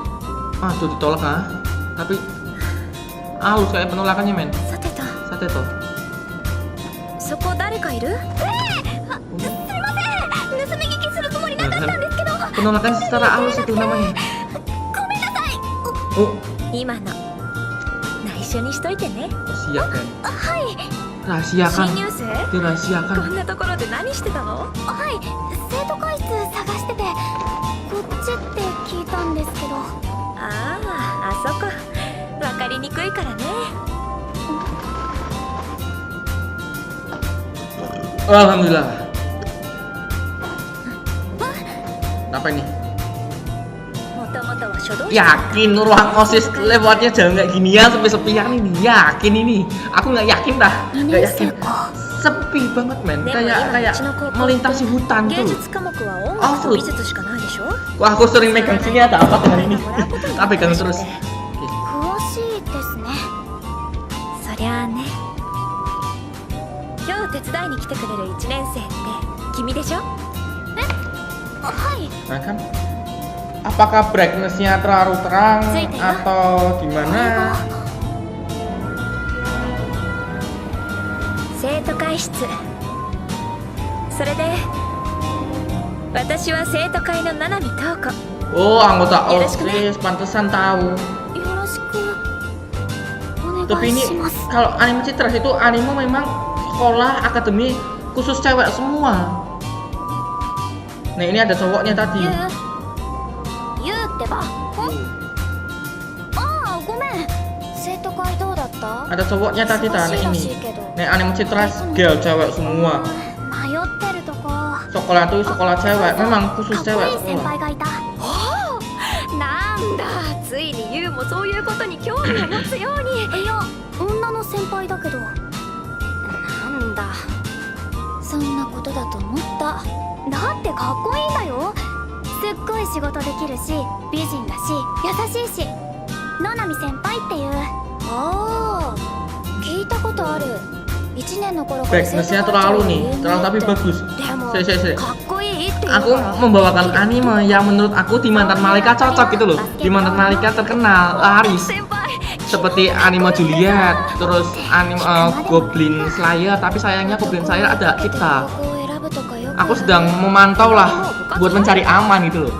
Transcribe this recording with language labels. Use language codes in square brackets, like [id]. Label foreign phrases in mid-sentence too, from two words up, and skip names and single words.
[id] Tuh ditolak tapi halus kayak penolakannya men. Sate toh. [ja] そこ誰かいる？すいません、盗み聞きするつもりなかったんですけど。 [id] Penolakan secara halus itu namanya. [ja] ごめんなさい。 Oh, 今の内緒にしといてね。 [id] rahasiakan. [ja] はい。 [id] Rahasiakan. [ja] 新入生？ [id] Dirahasiakan. [ja] こんなところで何してたの？はい、生徒会室探してて、こっちって聞いたんですけど。ああ、あそこ。わかりにくいからね。 [id] Alhamdulillah. Apa ini? [ja] もともとは書道室。 [id] Yakin ruang OSIS lewatnya jalan kayak ginian sepi-sepian ini. Yakin ini. Aku nggak yakin dah. Nggak yakin. Sepi banget men. Kayak melintasi hutan [ja] 芸 [id] tuh. [ja] 術科目は音楽と美術しかないでしょ。 [id] Wah, aku sering megang sini ada apa dengan ini? Tak pegang terus. [ja] 詳しいですね。そりゃあね。今日手伝いに来てくれる1年生って君でしょ？え？はい。 [id] Nah kan, apakah brightness-nya terlalu terang atau gimana? [ja] 生徒会室。それで私は生徒会の七海東子。 [id] Oh, anggota OSIS, pantesan tahu. [ja] よろしくお願 [id] Tapi [ja] い [id] ini [ja] します。 [id] kalau anime Citras itu anime memang sekolah akademi khusus cewek semua. Nah ini ada cowoknya tadi. [ja] ゆうってば。ああ、ごめん。生徒会どうだった？ [id] Ada cowoknya tadi [ja] 忙しいら [id] ini. [ja] しいけど。 [id] Nah anime Citras girl cewek semua. [ja] 迷ってるとこ。 [id] Sekolah tuh sekolah cewek, memang khusus [ja] かっこい [id] cewek [ja] い先 [id] semua. [ja] 輩がいた。なんだ、ついにユウもそういうことに興味を持つように。いや、女の先輩だけど。なんだ、そんなことだと思った。だってかっこいいんだよ。すっごい仕事できるし、美人だし、優しいし。野波先輩っていう。ああ、聞いたことある。1年の頃から [id] Brightness-nya terlalu nih, terlalu tapi bagus. [ja] でも [id] Sih. [ja] かっこいいっていう [id] Aku [ja] から。 [id] membawakan anime yang menurut aku di Mantan Malika cocok gitu loh. Di Mantan Malika terkenal, laris. [ja] 先輩 [id] Seperti anime Juliet, terus anime Goblin Slayer, tapi sayangnya Goblin Slayer ada kita. Aku sedang memantau lah buat mencari aman gitu loh.